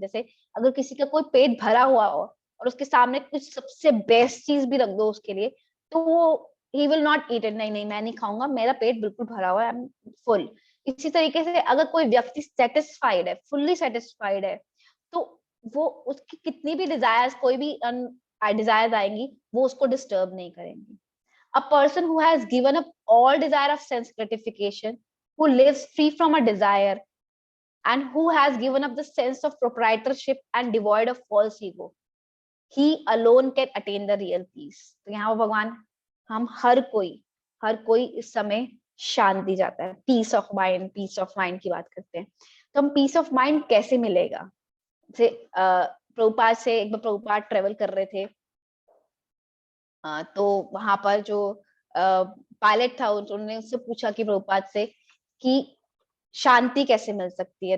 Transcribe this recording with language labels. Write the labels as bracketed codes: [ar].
[hi] जैसे अगर किसी का कोई पेट भरा हुआ हो और उसके सामने कुछ सबसे बेस्ट चीज भी रख दो उसके लिए, तो वो [en] he will not eat it, [hi] नहीं नहीं मैं नहीं खाऊंगा, मेरा पेट बिल्कुल भरा हुआ है, [en] I am full. [hi] इसी तरीके से अगर कोई व्यक्ति सेटिस्फाइड है, फुल्ली सेटिस्फाइड है, तो वो उसकी कितनी भी डिजायर्स, कोई भी डिजायर्स आएंगी, वो उसको डिस्टर्ब नहीं करेंगी। [en] A person who has given up all desire of sense gratification, who lives free from a desire, and who has given up the sense of proprietorship and devoid of false ego, he alone can attain the real peace. [hi] तो यहाँ पर भगवान हम हर कोई इस समय शांति जाता है, पीस ऑफ माइंड की बात करते हैं। तो हम पीस ऑफ माइंड कैसे मिलेगा? जैसे प्रभुपाद से एक बार प्रभुपाद ट्रेवल कर रहे थे, तो वहां पर जो पायलट था उन्होंने उससे पूछा कि प्रभुपाद से कि शांति कैसे मिल सकती है।